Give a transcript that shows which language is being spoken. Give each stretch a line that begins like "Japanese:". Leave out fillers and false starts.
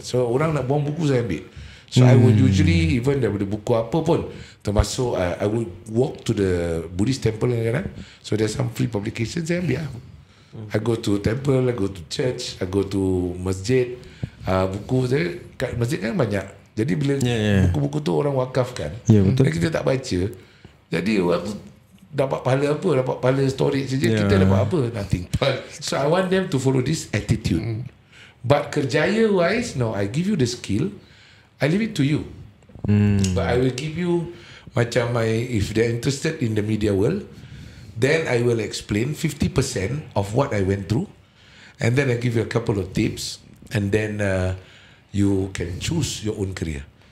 Malay: So orang nak buang buku saya ambil.
English: So I would usually even
Malay: daripada buku apa pun, termasuk
English: I would walk to the Buddhist temple
Malay: kadang-kadang.
English: So there's some free publications
Malay: saya ambil lah.
English: I go to temple, I go to church, I go to masjid.
Malay: Buku saya kat masjid kan banyak. Jadi bila buku-buku tu orang wakafkan, dan kita tak baca, jadi aku dapat pahala apa? Dapat pahala storage saja. Kita dapat apa? Nothing.
English: So I want them to follow this attitude. But kerjaya wise, no, I give you the skill, I leave it to you. But I will give you macam if they're interested in the media world, then I will explain 50% of what I went through, and then I give you a couple of tips, and then you can choose your own career.